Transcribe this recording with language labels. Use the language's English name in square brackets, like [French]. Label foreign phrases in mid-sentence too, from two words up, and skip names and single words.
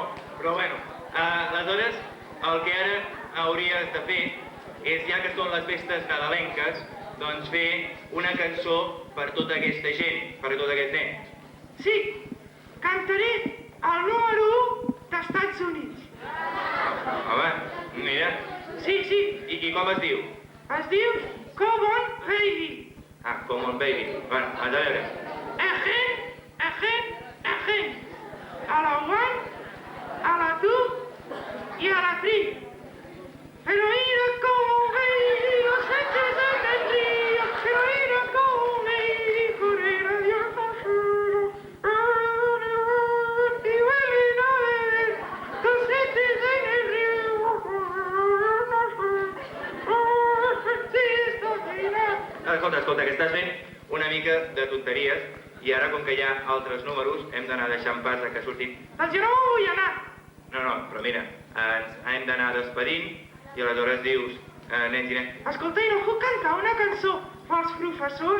[Catalan] Però bueno, aleshores el que ara hauries de fer és, ja que són les festes nadalenques, doncs fer una cançó per tota aquesta gent, per tot aquest nens. Sí, cantaré el número 1 d'Estats Units. Home, mira. Sí. I com es diu? [English] Es diu Come on, baby. Come on, baby. [Catalan] Bueno, a veure. Again. A la 1, a la 2 i a la 3. [Spanish] Pero mira como baby, los eches en el río. Pero mira como baby, correr a Dios pasero. Y vuelven a beber, los eches en el río. Sí, esto será. [Catalan] Escolta, que estàs fent una mica de tonteries i ara, com que hi ha altres números, hem d'anar deixant pas a que surtin. Doncs jo no m'ho vull anar. No, però mira, ens hem d'anar despedint i aleshores dius, nens i nens... Escolta, i no puc cantar una cançó pels professors?